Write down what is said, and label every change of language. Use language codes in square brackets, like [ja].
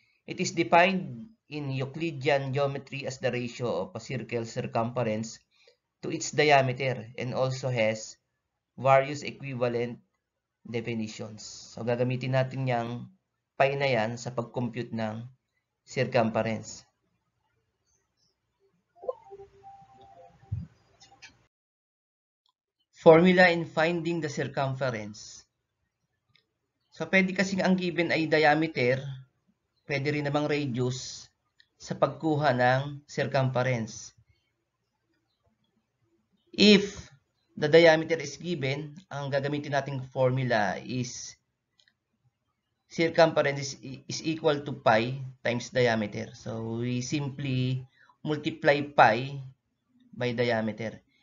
[en] It is defined in Euclidean geometry as the ratio of a circle's circumference to its diameter and also has various equivalent definitions. [tl] So, gagamitin natin yung pi na yan sa pag-compute ng circumference. [en] Formula in finding the circumference. [tl] So, pwede kasing ang given ay diameter, pwede rin namang radius sa pagkuha ng circumference. [en] If the diameter is given, [tl] ang gagamitin nating [en] formula is circumference is equal to pi times diameter. So, we simply multiply pi by diameter.